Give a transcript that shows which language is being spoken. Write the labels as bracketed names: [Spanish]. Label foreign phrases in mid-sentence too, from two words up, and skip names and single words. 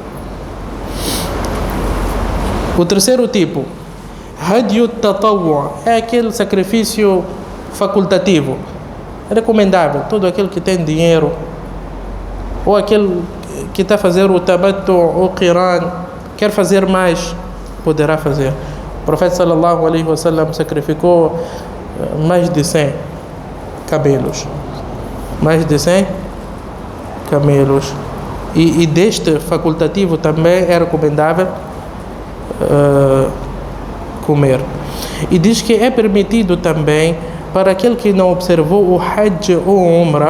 [Portuguese] O terceiro tipo, [Arabic] هدي التطوع, [Portuguese] é aquele sacrifício facultativo, é recomendável. Todo aquele que tem dinheiro, ou aquele que está a fazer o Tamattu ou Qiran, quer fazer mais, poderá fazer. O profeta [Arabic] صلى الله عليه وسلم [Portuguese] sacrificou mais de 100 camelos. Mais de 100 camelos. E deste facultativo também é recomendável comer. E diz que é permitido também para aquele que não observou o Hajj ou o Umrah.